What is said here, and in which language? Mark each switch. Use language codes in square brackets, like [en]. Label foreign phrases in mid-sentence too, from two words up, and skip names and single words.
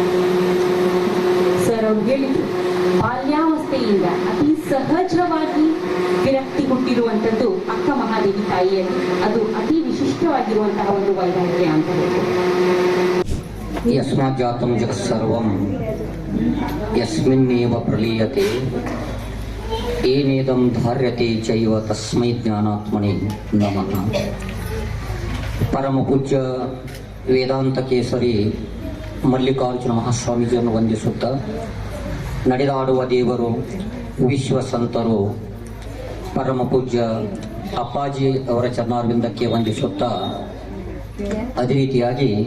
[kn] ಸರ್ ಅವ್ರು ಹೇಳಿದ್ರು, ಬಾಲ್ಯಾವಸ್ಥೆಯಿಂದ ಅತಿ ಸಹಜವಾಗಿ ವಿರಕ್ತಿ ಹುಟ್ಟಿರುವಂಥದ್ದು ಅಕ್ಕ ಮಹಾದೇವಿ ತಾಯಿಯಲ್ಲಿ. ಅದು ಅತಿ ವಿಶಿಷ್ಟವಾಗಿರುವಂತಹ ಒಂದು ವೈರಾಗ್ಯ ಅಂತ ಹೇಳ್ಬೋದು. [sa] ಯಸ್ಮಾತ್ ಜಾತಂ ಜಗತ್ಸರ್ವಂ ಯಸ್ಮಿನ್ನೇವ ಪ್ರಲೀಯತೆ ಏನೇದಂ ಧಾರ್ಯತೆ ಚೈವ ತಸ್ಮೈ ಜ್ಞಾನಾತ್ಮನೇ ನಮಃ. [kn] ಪರಮ ಪೂಜ್ಯ ವೇದಾಂತ ಕೇಸರಿ ಮಲ್ಲಿಕಾರ್ಜುನ ಮಹಾಸ್ವಾಮೀಜಿಯನ್ನು ವಂದಿಸುತ್ತಾ, ನಡೆದಾಡುವ ದೇವರು, ವಿಶ್ವ ಸಂತರು, ಪರಮ ಪೂಜ್ಯ ಅಪ್ಪಾಜಿ ಅವರ ಚರಣಾರವಿಂದಕ್ಕೆ ವಂದಿಸುತ್ತಾ, ಅದೇ ರೀತಿಯಾಗಿ